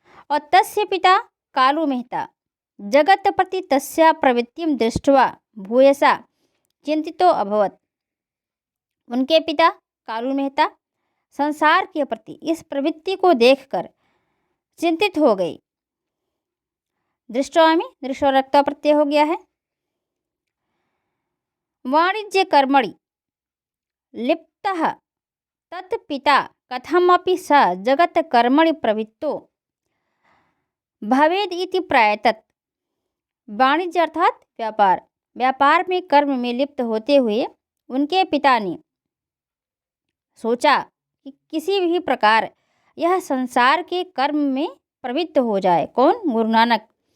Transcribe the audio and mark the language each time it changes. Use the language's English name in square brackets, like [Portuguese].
[Sanskrit] और तस्य पिता कालू मेहता जगत प्रति तस्या प्रवृत्तिं दृष्ट्वा भूयसा चिंतितो अभवत्। [Hindi] उनके पिता कालू मेहता संसार के प्रति इस प्रवृत्ति को देखकर चिंतित हो गई। दृष्टवा में दृष्टोरक्ता प्रत्यय हो गया है। [Sanskrit] वाणिज्य कर्मणि लिप्तः तत्पिता कथमपि स जगत कर्मणि प्रवृत्तो भवेद इति प्रायतत्। [Hindi] वाणिज्य अर्थात व्यापार, व्यापार में कर्म में लिप्त होते हुए उनके पिता ने सोचा कि किसी भी प्रकार यह संसार के कर्म में प्रवृत्त हो जाए। कौन? गुरु नानक।